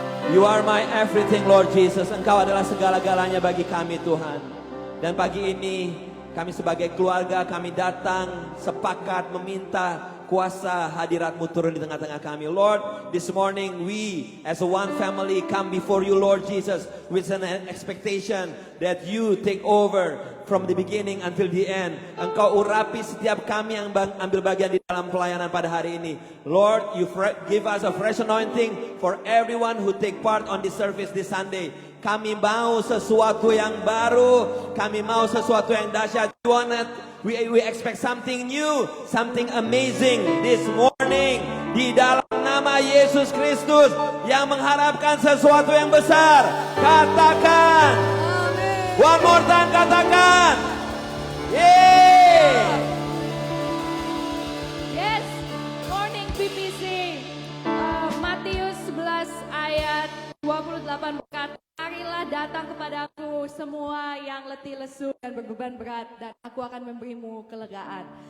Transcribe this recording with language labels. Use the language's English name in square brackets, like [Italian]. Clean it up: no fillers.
[English] You are my everything, Lord Jesus. [Indonesian] Engkau adalah segala-galanya bagi kami, Tuhan. Dan pagi ini kami sebagai keluarga, kami datang sepakat meminta kuasa hadirat-Mu turun di tengah-tengah kami. [English] Lord, this morning we as a one family come before You, Lord Jesus, with an expectation that You take over from the beginning until the end. [Indonesian] Engkau urapi setiap kami yang ambil bagian di dalam pelayanan pada hari ini. [English] Lord, You give us a fresh anointing for everyone who take part on this service this Sunday. [Indonesian] Kami mau sesuatu yang baru, kami mau sesuatu yang dahsyat. [English] We expect something new, something amazing this morning. [Indonesian] Di dalam nama Yesus Kristus yang mengharapkan sesuatu yang besar. [English] Katakan, one more time, katakan. Yeah. Yes, morning PPC. [Indonesian] Matius 11 ayat 28 berkata, marilah datang kepadaku semua yang letih lesu dan berbeban berat, dan aku akan memberimu kelegaan.